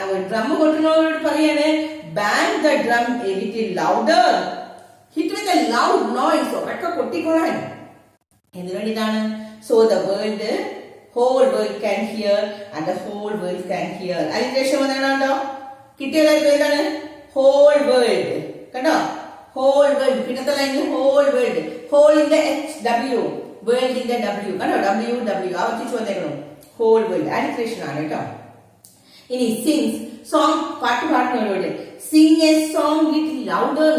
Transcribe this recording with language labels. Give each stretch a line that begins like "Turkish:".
Malayalam: Drum കൊട്ടുന്നവരോട് പറയാണ്
English: Bang the drum a little louder. Hit with a loud noise.
Malayalam: ഉറക്കെ കൊട്ടിക്കൊള്ളാൻ. എന്തിനു വേണ്ടിയിട്ടാണ്?
English: So the world whole world can hear and the whole world can hear.
Malayalam: Alliteration വന്നതാണോ? കിട്ടിയതായിരിക്കും. എന്താണ്?
English: whole world.
Malayalam: കണ്ടോ? whole world. പിന്നത്തെ ലൈനിൽ whole world. whole in the HW. world in the W. കണ്ടോ? WW. ആവർത്തിച്ചു വന്നേക്കണം.
English: whole world.
Malayalam: Alliteration ആണ് കേട്ടോ. ഇനി sings.
English: song
Malayalam: പാട്ട് പാടുന്നവരോട്
English: sing a song little louder.